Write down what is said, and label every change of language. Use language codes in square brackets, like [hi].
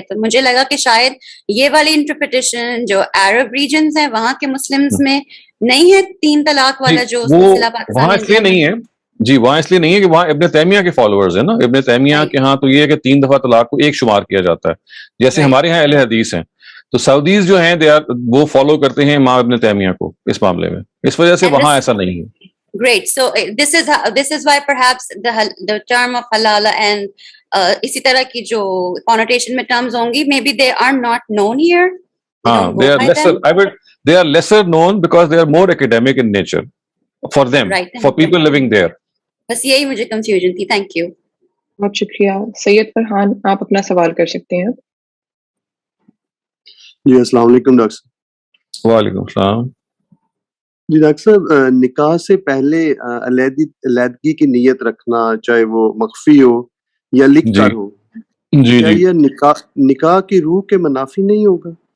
[hi] तो मुझे लगा कि शायद ये वाली इंटरप्रिटेशन जो अरब रीजन्स हैं वहाँ के मुस्लिम्स में नहीं है 3 तलाक वाला जो सिलसिला पाकिस्तान वहाँ इसलिए नहीं है जी, वहाँ इसलिए नहीं है कि वहाँ इब्न तैमिया के फॉलोअर्स हैं ना. इब्न तैमिया के यहाँ तो ये है कि 3 दफा तलाक को एक शुमार किया जाता है, जैसे हमारे यहाँ अहले हदीस हैं. तो सऊदीज जो हैं वो फॉलो करते हैं इमाम इब्न तैमिया को इस मामले में. इस वजह से वहाँ ऐसा नहीं है. [en] Great. So this is why perhaps the term of halala and [hi] इसी तरह की जो [en] connotation में terms होंगी, maybe they are not known here. हाँ, they are lesser. They are lesser known because they are more academic in nature for them, right, for people living there. [hi] बस यही मुझे confusion थी. [en] Thank you. [hi] बहुत शुक्रिया. सैयद फरहान, आप अपना सवाल कर सकते हैं. जी अस्सलाम वालेकुम डॉक्टर साहब. वालेकुम सलाम. जी डॉक्टर साहब, निकाह से पहले अलहदगी की नीयत रखना, चाहे वो मख्फी हो या लिख कर हो, क्या ये निकाह की रूह के मुनाफी नहीं होगा?